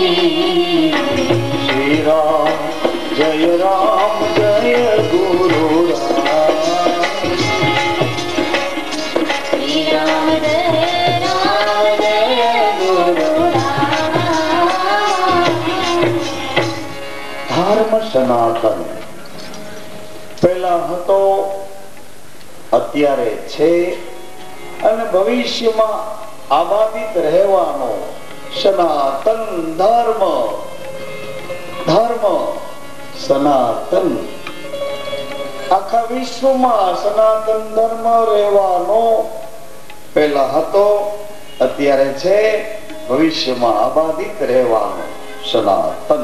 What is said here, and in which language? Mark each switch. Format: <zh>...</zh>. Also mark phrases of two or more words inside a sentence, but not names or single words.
<hi>श्री राम जय गुरु राम, श्री राम जय गुरु राम।</hi> <gu>धर्म સનાતન પહેલા હતો, અત્યારે છે અને ભવિષ્યમાં આબાદિત રહેવાનો સનાતન ધર્મ, ધર્મ સનાતન આખા વિશ્વમાં સનાતન ધર્મ રહેવાનો પહેલા હતો, અત્યારે છે, ભવિષ્યમાં આબાદિત રહેવાનો સનાતન.</gu>